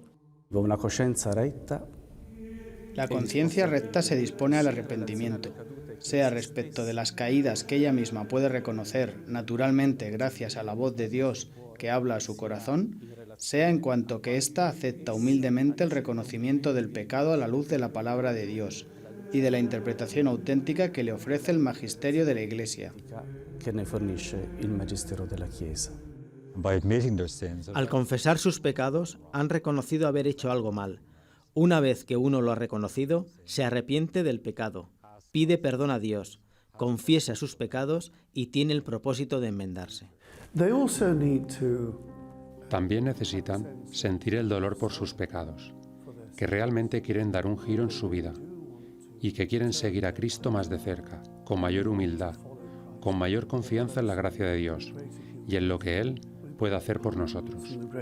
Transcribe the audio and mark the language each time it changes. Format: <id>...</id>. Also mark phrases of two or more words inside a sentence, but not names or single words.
<es>Con una conciencia recta. La conciencia recta se dispone al arrepentimiento, sea respecto de las caídas que ella misma puede reconocer naturalmente gracias a la voz de Dios que habla a su corazón, sea en cuanto que ésta acepta humildemente el reconocimiento del pecado a la luz de la palabra de Dios y de la interpretación auténtica que le ofrece el magisterio de la Iglesia.</es> <it>Que ne fornisce il magistero della Chiesa.</it> <es>Al confesar sus pecados, han reconocido haber hecho algo mal. Una vez que uno lo ha reconocido, se arrepiente del pecado, pide perdón a Dios, confiesa sus pecados y tiene el propósito de enmendarse. También necesitan sentir el dolor por sus pecados, que realmente quieren dar un giro en su vida y que quieren seguir a Cristo más de cerca, con mayor humildad, con mayor confianza en la gracia de Dios y en lo que Él puede hacer por nosotros.</es>